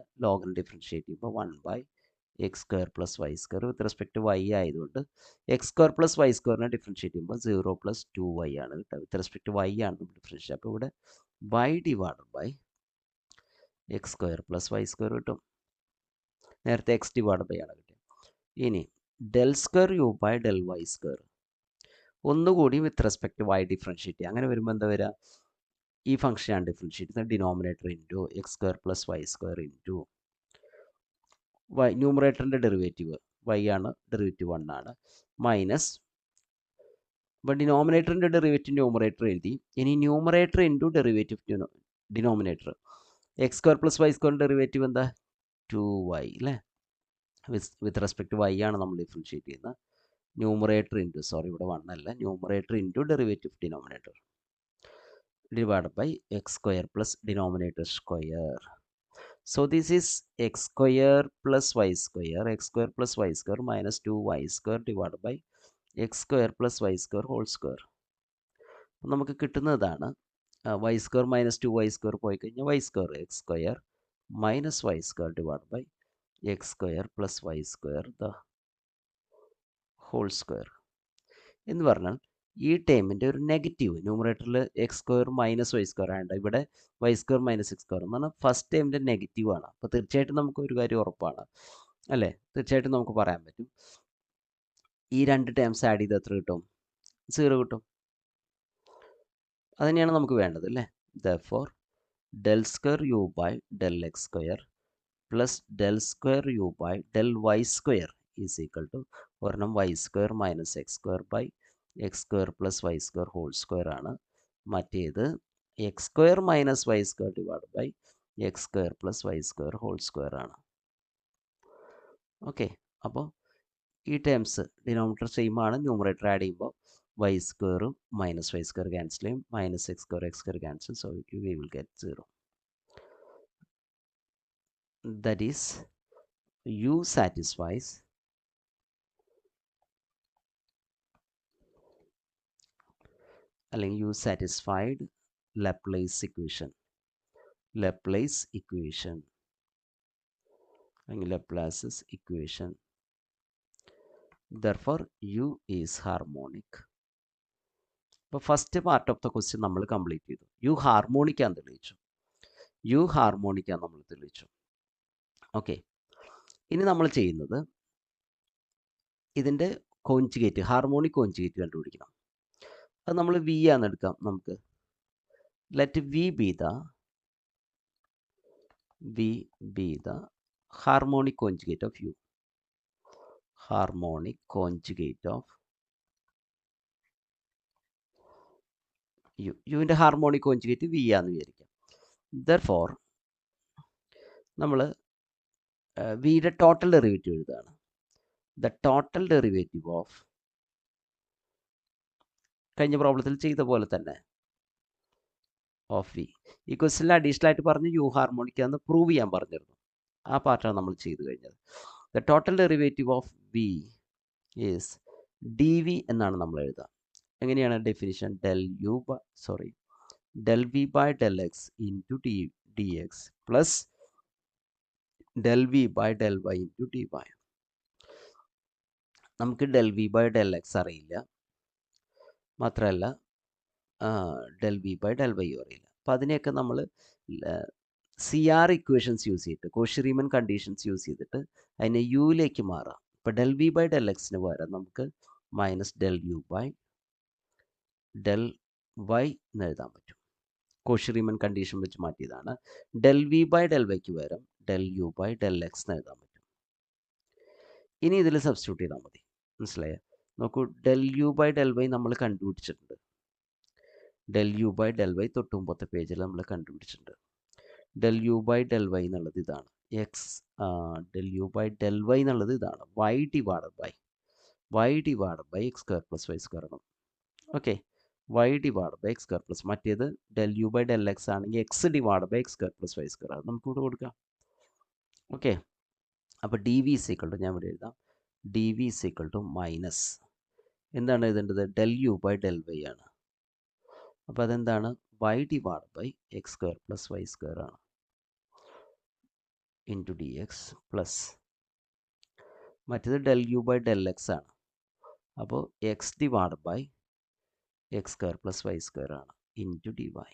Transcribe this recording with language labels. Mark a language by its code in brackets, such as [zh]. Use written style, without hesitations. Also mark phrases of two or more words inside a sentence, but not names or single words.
[ml] ലോഗിന് ഡിഫറൻഷ്യേറ്റ് ചെയ്യുമ്പോൾ 1/x² + y² [en] with respect to y [ml] ആയതുകൊണ്ട് x² + y² ഡിഫറൻഷ്യേറ്റ് ചെയ്യുമ്പോൾ 0 + 2y ആണ് കിട്ടുക. [en] with respect to y [ml] ആണ് നമ്മൾ ഡിഫറൻഷ്യേറ്റ്. അപ്പോൾ ഇവിടെ [en] y divided by x² + y² [ml] കിട്ടും. നേരത്തെ [en] x divided by [ml] ആണ് കിട്ടിയത്. ഇനി [en] del² u by del y². [ml] ഒന്നുകൂടി [en] with respect to y [ml] ഡിഫറൻഷ്യേറ്റ് ചെയ്യുക. അങ്ങനെ വരുമ്പോൾ എന്താ വരിക? ഈ ഫംഗ്ഷനാണ് ഡിഫറൻഷ്യേറ്റ് ചെയ്യുന്നത്. [en] denominator into x² + y² into y. [ml] ന്യൂമറേറ്ററിൻ്റെ ഡെറിവേറ്റീവ് y ആണ്, ഡെറിവേറ്റീവ് 1 ആണ്. മൈനസ് ഇപ്പോൾ ഡിനോമിനേറ്ററിൻ്റെ ഡെറിവേറ്റീവ് ന്യൂമറേറ്റർ എഴുതി. ഇനി [en] numerator into derivative denominator. [ml] x² + y² ഡെറിവേറ്റീവ് എന്താ? 2y അല്ലേ? വിത്ത് റെസ്പെക്ട് ടു y ആണ് നമ്മൾ ഡിഫറൻഷ്യേറ്റ് ചെയ്യുന്നത്. [en] numerator into, [ml] സോറി ഇവിടെ 1 അല്ല, [en] numerator into derivative denominator divided by x² plus denominator square. So this is x² plus y², x² plus y² minus 2y² divided by x² plus y² whole square. [ml] നമുക്ക് കിട്ടുന്നതാണ് [en] y² minus 2y² [ml] പോയി കഴിഞ്ഞാൽ y², [en] x² minus y² divided by x² plus y² the whole square. [ml] എന്ന് പറഞ്ഞാൽ ഈ ടേമിൻ്റെ ഒരു നെഗറ്റീവ് ന്യൂമറേറ്ററിൽ [en] x² minus y² [ml] ആണ്. ഇവിടെ [en] y² minus x² [ml] എന്ന് പറഞ്ഞാൽ ഫസ്റ്റ് ടേമിൻ്റെ നെഗറ്റീവാണ്. അപ്പോൾ തീർച്ചയായിട്ടും നമുക്ക് ഒരു കാര്യം ഉറപ്പാണ് അല്ലേ? തീർച്ചയായിട്ടും നമുക്ക് പറയാൻ പറ്റും ഈ രണ്ട് [en] terms add [ml] ചെയ്ത് എത്ര കിട്ടും? 0 കിട്ടും. അതുതന്നെയാണ് നമുക്ക് വേണ്ടത് അല്ലേ? [en] therefore del² u by del x² plus del² u by del y² is equal to ഒരെണ്ണം y² minus x² by x² plus y² whole square ആണ്. മറ്റേത് x² minus y² divided by x² plus y² whole square ആണ്. [ml] ഓക്കെ, അപ്പോൾ ഈ ടേംസ് [en] denominator same [ml] ആണ്. ന്യൂമറേറ്റർ ആഡ് ചെയ്യുമ്പോൾ [en] y² minus y² [ml] ക്യാൻസൽ ചെയ്യും, [en] minus x² [ml] ക്യാൻസൽ. [en] സോ we will get 0. That is u satisfies അല്ലെങ്കിൽ u satisfied Laplace equation. Laplace equation അല്ലെങ്കിൽ Laplace's equation. Therefore u is harmonic. [ml] അപ്പോൾ [en] first part of the question [ml] നമ്മൾ കംപ്ലീറ്റ് ചെയ്തു. u ഹാർമോണിക് ആണെന്ന് തെളിയിച്ചു. u ഹാർമോണിക് ആണ് നമ്മൾ തെളിയിച്ചു. ഓക്കെ, ഇനി നമ്മൾ ചെയ്യുന്നത് ഇതിൻ്റെ കോൺജുഗേറ്റ്, [en] harmonic conjugate [ml] കണ്ടുപിടിക്കണം. അത് നമ്മൾ v ആണെന്ന് എടുക്കാം. നമുക്ക് [en] ലെറ്റ് v be the harmonic conjugate of u. Harmonic conjugate of u. [ml] യുവിൻ്റെ [en] harmonic conjugate [ml] v ആണെന്ന് വിചാരിക്കാം. therefore നമ്മൾ വിയുടെ [en] total derivative [ml] എഴുതുകയാണ്. [en] the total derivative of, [ml] കഴിഞ്ഞ പ്രോബ്ലത്തിൽ ചെയ്ത പോലെ തന്നെ, [en] of v. [ml] ഈ ക്വസ്റ്റ്യനിൽ അഡീഷണൽ ആയിട്ട് പറഞ്ഞ് യു ഹാർമോണിക് ആണെന്ന് പ്രൂവ് ചെയ്യാൻ പറഞ്ഞിരുന്നു. ആ പാർട്ടാണ് നമ്മൾ ചെയ്ത് കഴിഞ്ഞത്. [en] the total derivative of v is d v [ml] എന്നാണ് നമ്മൾ എഴുതുക. എങ്ങനെയാണ് ഡെഫിനിഷൻ? [en] del v by del x into dx plus del v by del y into dy. [ml] നമുക്ക് [en] del v by del x [ml] അറിയില്ല, മാത്രമല്ല [en] del v by del y [ml] അറിയില്ല. അപ്പോൾ അതിനെയൊക്കെ നമ്മൾ [en] CR equations [ml] യൂസ് ചെയ്തിട്ട്, [en] Cauchy Riemann conditions [ml] യൂസ് ചെയ്തിട്ട് അതിനെ യുയിലേക്ക് മാറാം. ഇപ്പോൾ [en] del v by del x [ml] ന് പകരം നമുക്ക് [en] minus del u by del y [ml] എന്ന് എഴുതാൻ പറ്റും. [en] Cauchy Riemann condition [ml] വെച്ച് മാറ്റിയതാണ്. [en] del v by del y [ml] ക്ക് പകരം [en] del u by del x [ml] എന്ന് എഴുതാൻ പറ്റും. ഇനി ഇതിൽ സബ്സ്റ്റിറ്റ്യൂട്ട് ചെയ്താൽ മതി. മനസ്സിലായോ? നോക്കൂ, [en] del u by del y [ml] നമ്മൾ കണ്ടുപിടിച്ചിട്ടുണ്ട്. [en] del u by del y [ml] തൊട്ട് മുമ്പത്തെ പേജിൽ നമ്മൾ കണ്ടുപിടിച്ചിട്ടുണ്ട്. [en] del u by del y [ml] എന്നുള്ളത് ഇതാണ്. [en] del u by del y [ml] എന്നുള്ളത് ഇതാണ്. [en] y divided by x² plus y² ആണ്. ഓക്കെ, y divided by x² plus, മറ്റേത് del u by del x ആണെങ്കിൽ x divided by x² plus y² [ml] അത് നമുക്ക് ഇവിടെ കൊടുക്കാം. ഓക്കെ, അപ്പോൾ [en] d v is equal to, [ml] ഞാൻ ഇവിടെ എഴുതാം, [en] d v is equal to minus [ml] എന്താണ് എഴുതേണ്ടത്? [en] del u by del y ആണ്. [ml] അപ്പോൾ അതെന്താണ്? [en] y divide by x square plus y square ആണ് into d x plus മറ്റേത് del u by del x ആണ്. അപ്പോൾ x divide by x square plus y square ആണ് into d y.